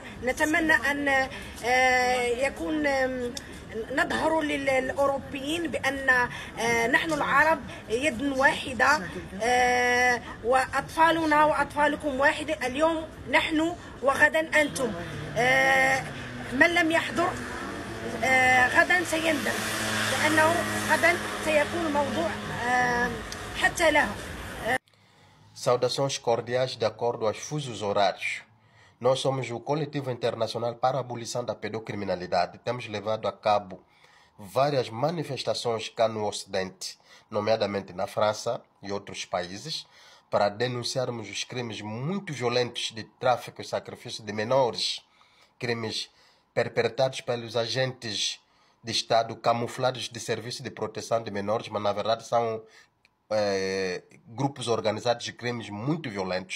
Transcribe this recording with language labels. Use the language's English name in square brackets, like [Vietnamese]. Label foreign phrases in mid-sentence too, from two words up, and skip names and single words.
[Arabic] نتمنى أن يكون نظهر للأوروبيين بأن نحن العرب يد واحدة وأطفالنا وأطفالكم واحدة. اليوم نحن وغدا أنتم. من لم يحضر غدا سيندم لأنه غدا سيكون موضوع حتى له. [Portuguese] Saudações cordiais de acordo aos fusos horários. Nós somos o Coletivo Internacional para a Abolição da Pedocriminalidade. Temos levado a cabo várias manifestações cá no Ocidente, nomeadamente na França e outros países, para denunciarmos os crimes muito violentos de tráfico e sacrifício de menores, crimes perpetrados pelos agentes de Estado camuflados de serviço de proteção de menores, mas na verdade são grupos organizados de crimes muito violentos.